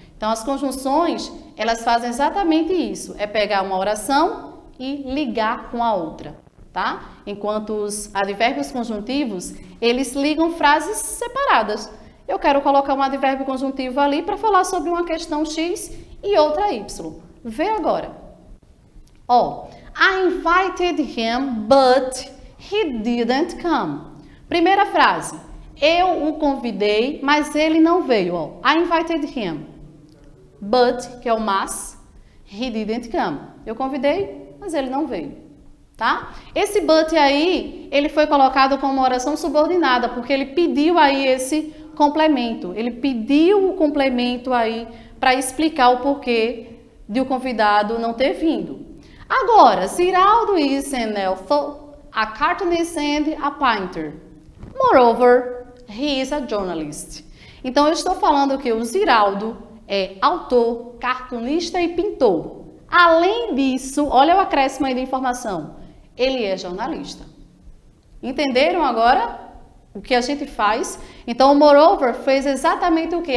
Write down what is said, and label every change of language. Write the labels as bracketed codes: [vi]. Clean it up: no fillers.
[pt] Então, as conjunções, elas fazem exatamente isso, é pegar uma oração e ligar com a outra, tá? Enquanto os advérbios conjuntivos, eles ligam frases separadas. Eu quero colocar um advérbio conjuntivo ali para falar sobre uma questão X e outra Y. Vê agora. [en] I invited him, but he didn't come. [pt] Primeira frase. Eu o convidei, mas ele não veio. [en] I invited him, but, [pt] que é o mas, [en] he didn't come. [pt] Eu convidei, mas ele não veio. Tá? Esse but aí, ele foi colocado como uma oração subordinada, porque ele pediu aí esse complemento. Ele pediu o complemento aí para explicar o porquê de o convidado não ter vindo. [en] Agora, Ziraldo is an author, a cartoonist and a painter. Moreover, he is a journalist. [pt] Então, eu estou falando que o Ziraldo é autor, cartunista e pintor. Além disso, olha o acréscimo aí de informação. Ele é jornalista. Entenderam agora o que a gente faz? Então, o moreover fez exatamente o quê?